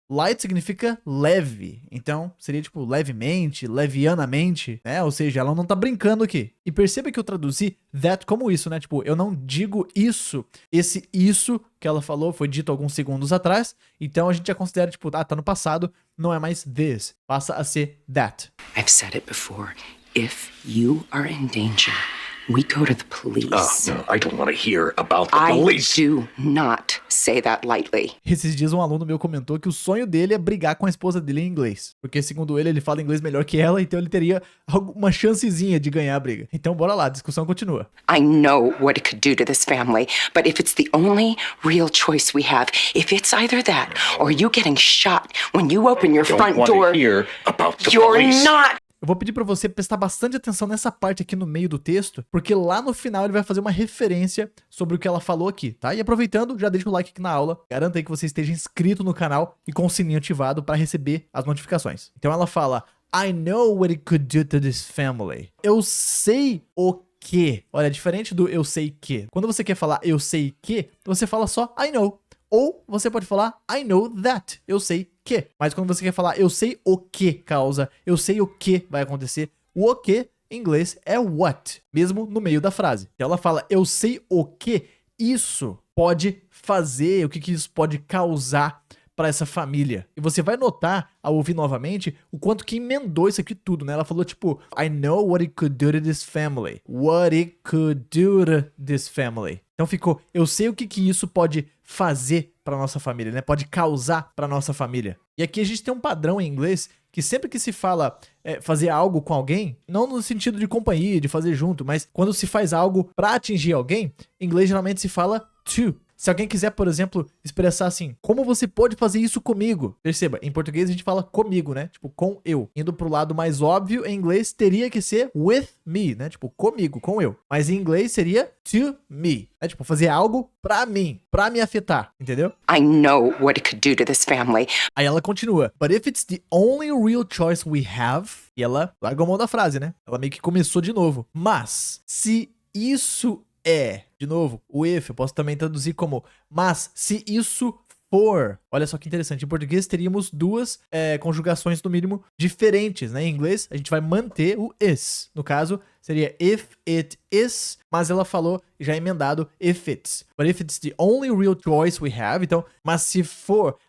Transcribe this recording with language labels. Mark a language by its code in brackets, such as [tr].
[pt] Light significa leve, então seria tipo levemente, levianamente, né? Ou seja, ela não tá brincando aqui. E perceba que eu traduzi that como isso, né? Tipo, eu não digo isso. Esse isso que ela falou foi dito alguns segundos atrás, então a gente já considera, tipo, tá no passado, não é mais this, passa a ser that. [en] I've said it before. If you are in danger, we go to the police. No, I don't want to hear about the police. I do not say that lightly. [pt] Esses dias um aluno meu comentou que o sonho dele é brigar com a esposa dele em inglês. Porque segundo ele fala inglês melhor que ela, então ele teria alguma chancezinha de ganhar a briga. Então bora lá, a discussão continua. [en] I know what it could do to this family, but if it's the only real choice we have, if it's either that or you getting shot when you open your front door, Hear about the you're police. not [pt] eu vou pedir pra você prestar bastante atenção nessa parte aqui no meio do texto, porque lá no final ele vai fazer uma referência sobre o que ela falou aqui, tá? E aproveitando, já deixa o like aqui na aula, garanta aí que você esteja inscrito no canal e com o sininho ativado para receber as notificações. Então ela fala, [en] I know what it could do to this family. [pt] Eu sei o que. Olha, diferente do eu sei que. Quando você quer falar eu sei que, você fala só I know. Ou você pode falar I know that. Eu sei que. Mas quando você quer falar eu sei o que causa, eu sei o que vai acontecer, o que em inglês é what, mesmo no meio da frase. Então ela fala eu sei o que isso pode fazer, o que isso pode causar para essa família. E você vai notar, ao ouvir novamente, o quanto que emendou isso aqui tudo, né? Ela falou tipo, [en] I know what it could do to this family. What it could do to this family. [pt] Então ficou, eu sei o que isso pode fazer para nossa família, né? Pode causar para nossa família. E aqui a gente tem um padrão em inglês que sempre que se fala fazer algo com alguém, não no sentido de companhia, de fazer junto, mas quando se faz algo para atingir alguém, em inglês geralmente se fala to. Se alguém quiser, por exemplo, expressar assim, como você pode fazer isso comigo? Perceba, em português a gente fala comigo, né? Tipo, com eu. Indo pro lado mais óbvio, em inglês teria que ser with me, né? Tipo, comigo, com eu. Mas em inglês seria to me. É tipo, fazer algo pra mim, pra me afetar, entendeu? [en] I know what it could do to this family. [pt] Aí ela continua, [en] but if it's the only real choice we have... [pt] E ela largou a mão da frase, né? Ela meio que começou de novo. Mas, se isso de novo, o if eu posso também traduzir como mas se isso for, olha só que interessante, em português teríamos duas conjugações no mínimo diferentes, né? Em inglês a gente vai manter o is, no caso seria if it is, mas ela falou já emendado if it's, [en] but if it's the only real choice we have, [pt] então, mas se for